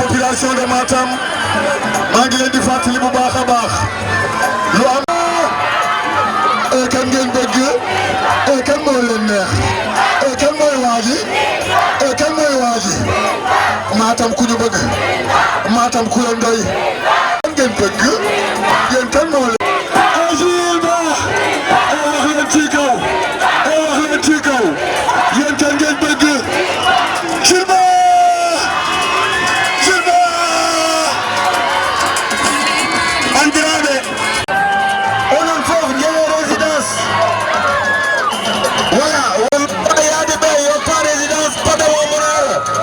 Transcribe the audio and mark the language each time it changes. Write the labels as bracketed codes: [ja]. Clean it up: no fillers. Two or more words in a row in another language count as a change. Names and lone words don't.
[fr] population de [wo] Matam maa ngi leen di fàttali bu baax a baax lu am kan ngeen bëgg kan moo leen neex kan mooy waaji kan mooy waaji Matam ku ñu bëgg Matam ku leen doy kan ngeen bëgg yéen kan moo leen Agile Ba wax leen ci kaw wax leen ci kaw yéen kan ngeen bëgg Silba [ff] Andiraɓe onon fof jeewe [fr] résidence voilà [ff] wona yaade ɓe yoppa résidence padawo monaro